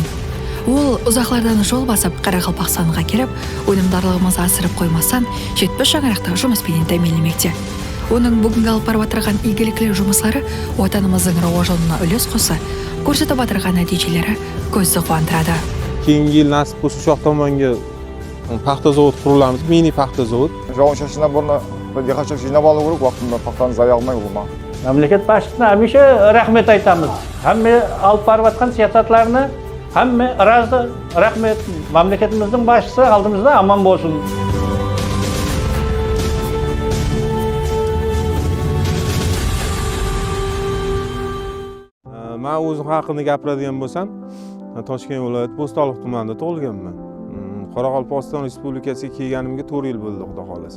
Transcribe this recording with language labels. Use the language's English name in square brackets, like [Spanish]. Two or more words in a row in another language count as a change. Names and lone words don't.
[Kara-Kalpak] Ол ұзақлардан жол басып Қарақалпақстанға келіп, өнімдарлығымызды асырып қоймасан, 70 шаңырақты жұмыспен тәмінлемекте. Оның бүгінгі алып барып отырған игілікті жұмыслары отанымыздың рауажылығына үлес қоса, көрсетіп отырған нәтижелері көзді қуантырады. [Uzbek] Keyingi yil nasib bo'lsa shu tomonga paxta zavod qurilamiz, mini paxta zavod. [Kara-Kalpak] Жауын-шашыннан бұрын диқаншылық жинап алу керек, уақытында пақтаны зая алмай болма. Мемлекет басшысына hamisha рахмет айтамыз. Hamma алып барып жатқан саясатларына hamma разы, рахмет. Мемлекетіміздің басшысы алдымызда аман болсын. [Uzbek] Men o'zim haqimda gapiradigan bo'lsam, Toshkent viloyati Bo'stonliq tumanida tug'ilganman. Qoraqalpog'iston Respublikasiga kelganimga 4 yil bo'ldi, xudo xolasa.